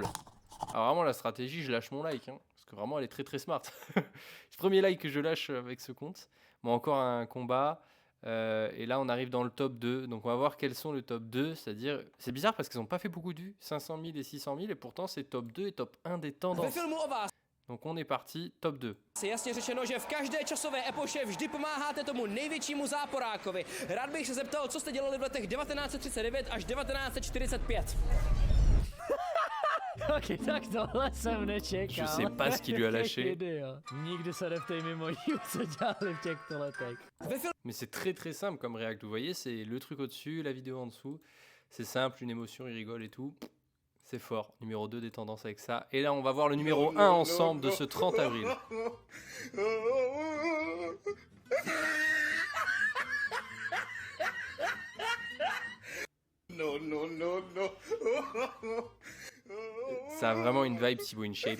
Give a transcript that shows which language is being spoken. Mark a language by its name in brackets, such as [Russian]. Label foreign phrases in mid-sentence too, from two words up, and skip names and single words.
[French] Alors vraiment, la stratégie, je lâche mon like, hein, parce que vraiment, elle est très très smart. C'est le premier like que je lâche avec ce compte. Bon, encore un combat. Et là, on arrive dans le top 2. Donc, on va voir quels sont le top 2. C'est-à-dire, c'est bizarre parce qu'ils n'ont pas fait beaucoup de vues. 500 000 et 600 000. Et pourtant, c'est top 2 et top 1 des [Czech] Ve [French] tendances. [Czech] filmu o vás [French] Donc, on est parti. Top 2. [Czech] je jasně řečeno, že v každé časové epoše vždy pomáháte tomu největšímu záporákovi. Rád bych se zeptal, co jste dělali v letech 1939 až 1945. Ok, tak tohle jsem nečekal. [French] Je sais pas ce qui lui a lâché. Idiot. [Czech] Nikdy se neptej mimo jíl, co dělali v těchto letech. Ve filmu [French] Mais c'est très très simple comme React. Vous voyez, c'est le truc au-dessus, la vidéo en dessous. C'est simple, une émotion, il rigole et tout. C'est fort. Numéro 2 des tendances avec ça. Et là, on va voir le numéro 1 ensemble de ce 30 avril. Ça a vraiment une vibe Thibaut InShape.